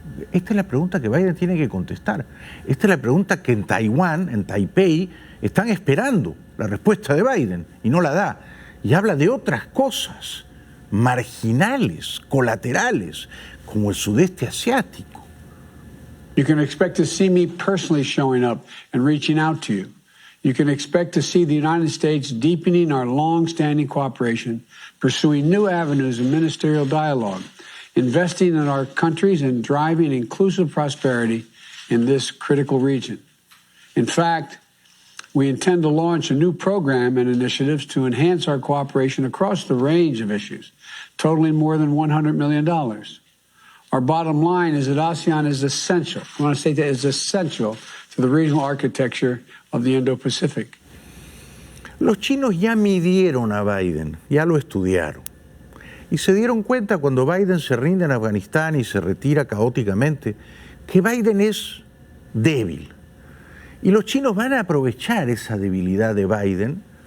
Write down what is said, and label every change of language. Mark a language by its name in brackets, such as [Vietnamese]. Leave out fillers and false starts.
[Spanish] Esta es la pregunta que Biden tiene que contestar. Esta es la pregunta que en Taiwán, en Taipei, están esperando la respuesta de Biden y no la da. Y habla de otras cosas, marginales, colaterales, como el sudeste asiático. [English] You can expect to see me personally showing up and reaching out to you. You can expect to see the United States deepening our long-standing cooperation, pursuing new avenues of ministerial dialogue, investing in our countries and driving inclusive prosperity in this critical region. In fact, we intend to launch a new program and initiatives to enhance our cooperation across the range of issues, totaling more than $100 million. Our bottom line is that ASEAN is essential. I want to say that it's essential to the regional architecture of the Indo-Pacific. [Spanish] Los chinos ya midieron a Biden, ya lo estudiaron. Y se dieron cuenta cuando Biden se rinde en Afganistán y se retira caóticamente, que Biden es débil. Y los chinos van a aprovechar esa debilidad de Biden.